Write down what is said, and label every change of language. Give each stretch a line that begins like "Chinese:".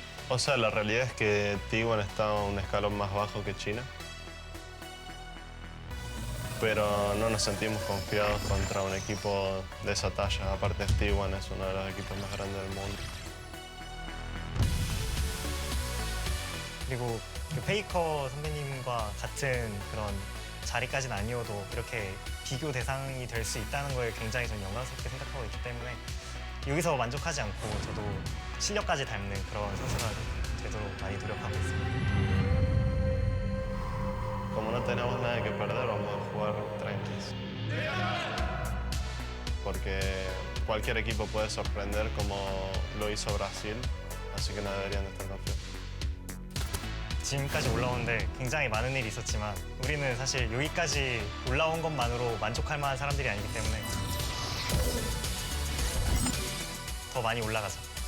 Spanish: O sea, la realidad es que T1 está un escalón más bajo que China. Pero no nos sentimos confiados contra un equipo de esa talla. Aparte, T1 es uno de los equipos más grandes del mundo.
Korean: 그리고 그 페이커 선배님과 같은 그런 자리까지는 아니어도 이렇게 비교 대상이 될 수 있다는 거에 굉장히 좀 영광스럽게 생각하고 있기 때문에 여기서 만족하지 않고 저도 실력까지 닮는 그런 선수가 되도록 많이 노력하고 있습니다.
Spanish: Como no tenemos nada que perder, vamos a jugar tranquilos. Porque cualquier equipo puede sorprender como lo hizo Brasil, así que no deberían estar confiados.
Korean: 지금까지 올라오는데 굉장히 많은 일이 있었지만 우리는 사실 여기까지 올라온 것만으로 만족할 만한 사람들이 아니기 때문에 더 많이 올라가자.